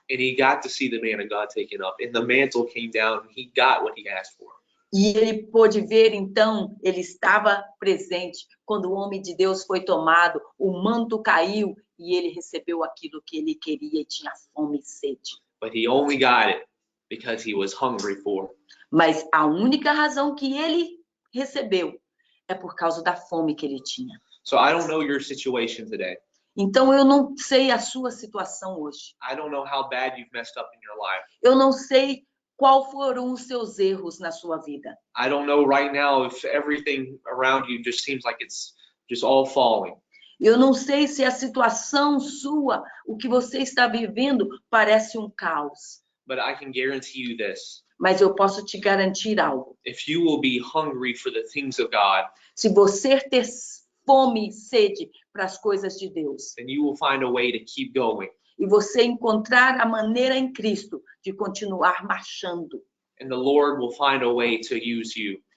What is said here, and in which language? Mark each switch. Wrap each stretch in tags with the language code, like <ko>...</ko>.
<en>And he got to see the man of God taken up, and the mantle came down, and he got what he asked for.</en> <pt>E ele pôde ver, então, ele estava presente quando o homem de Deus foi tomado, o manto caiu e ele recebeu aquilo que ele queria e tinha fome e sede.</pt> <en>But he only got it because he was hungry for it.</en> <pt>Mas a única razão que ele recebeu é por causa da fome que ele tinha.</pt> <en>So I don't know your situation today.</en> <pt>Então, eu não sei a sua situação hoje.</pt> <en>I don't know how bad you've messed up in your life.</en> <pt>Eu não sei qual foram os seus erros na sua vida.</pt> <en>I don't know right now if everything around you just seems like it's just all falling.</en> <pt>Eu não sei se a situação sua, o que você está vivendo, parece um caos.</pt> <en>But I can guarantee you this.</en> <pt>Mas eu posso te garantir algo.</pt> <en>If you will be hungry for the things of God,</en> <pt>Se você ter fome e sede para as coisas de Deus,</pt> <en>then you will find a way to keep going.</en> <pt>e você encontrar a maneira em Cristo de continuar marchando,</pt> <en>And the Lord will find a way to use you.</en>